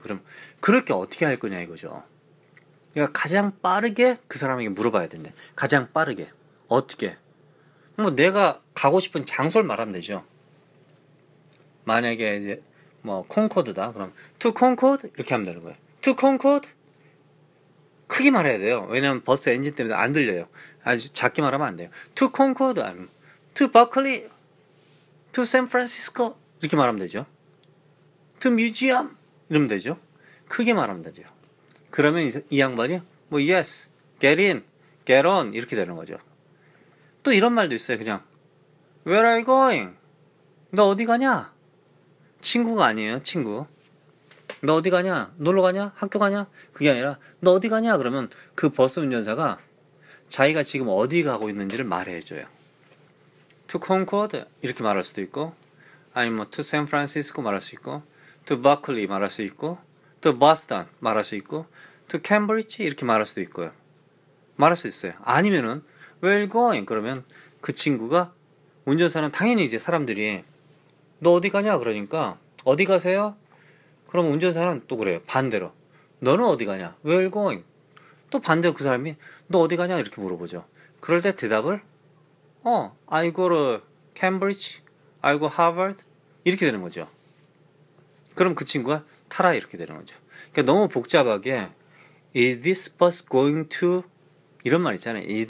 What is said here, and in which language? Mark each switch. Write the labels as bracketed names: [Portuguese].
[Korean] 그럼 그럴 게 어떻게 할 거냐 이거죠. 그러니까 가장 빠르게 그 사람에게 물어봐야 되는데 가장 빠르게 어떻게? 뭐 내가 가고 싶은 장소를 말하면 되죠. 만약에 이제 뭐 콩코드다 그럼 to Concord 이렇게 하면 되는 거예요. to Concord 크게 말해야 돼요. 왜냐면 버스 엔진 때문에 안 들려요. 아주 작게 말하면 안 돼요. to Concord 아니면 to Berkeley to San Francisco 이렇게 말하면 되죠. to Museum 이러면 되죠. 크게 말하면 되죠. 그러면 이 양반이 뭐 [English] yes, get in, get on [Korean] 이렇게 되는 거죠. 또 이런 말도 있어요. [English] 그냥 Where are you going? [Korean] 너 어디 가냐? 친구가 아니에요. 친구. 너 어디 가냐? 놀러 가냐? 학교 가냐? 그게 아니라 너 어디 가냐? 그러면 그 버스 운전사가 자기가 지금 어디 가고 있는지를 말해줘요. To Concord 이렇게 말할 수도 있고 아니면 뭐 to San Francisco 말할 수 있고 to Berkeley 말할 수 있고 to Boston 말할 수 있고 to Cambridge 이렇게 말할 수도 있고요. 말할 수 있어요. 아니면은 [English] Where are you going? [Korean] 그러면 그 친구가 운전사는 당연히 이제 사람들이 너 어디 가냐? 그러니까 어디 가세요? 그러면 운전사는 또 그래요. 반대로 너는 어디 가냐? [English] Where are you going? [Korean] 또 반대로 그 사람이 너 어디 가냐? 이렇게 물어보죠. 그럴 때 대답을 [English] I go to Cambridge, I go Harvard [Korean] 이렇게 되는 거죠. 그럼 그 친구가 타라 이렇게 되는 거죠. 그러니까 너무 복잡하게 [English] Is this bus going to [Korean] 이런 말 있잖아요.